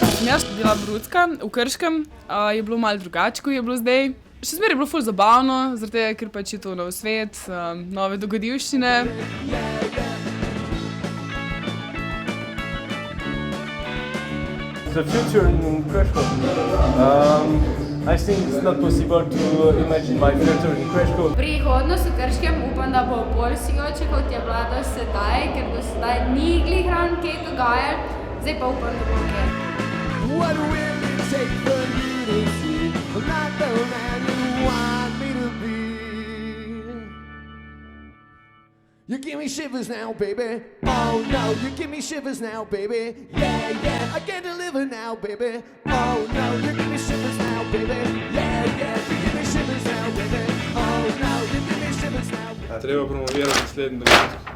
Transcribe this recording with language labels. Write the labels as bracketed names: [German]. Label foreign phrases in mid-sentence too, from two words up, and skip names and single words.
[Slovenian] Jaz sem bila Brucka v Krškem, je bilo malo drugače, kot je bilo zdaj. Še zmeraj je bilo ful zabavno, zaradi tega, ker pač je to nov svet, nove dogodivščine. [English] The future in Krškom. I think it's not possible to imagine my future in Krškom. [Slovenian] Prihodnost v Krškem upam, da bo bolj sijoče, kot je bila do sedaj, ker do sedaj ni glih ravno kaj dogajalo, zdaj pa upam, da bo kaj. [English] What will it take for you to see? I'm not the man you want me to be. You give me shivers now, baby. Oh no, you give me shivers now, baby. Yeah, yeah, I can't deliver now, baby. Oh no, you give me shivers now, baby. Yeah, yeah, you give me shivers now, baby. Oh no, you give me shivers now, baby. [Slovenian] Treba promovirati naslednji dogodek.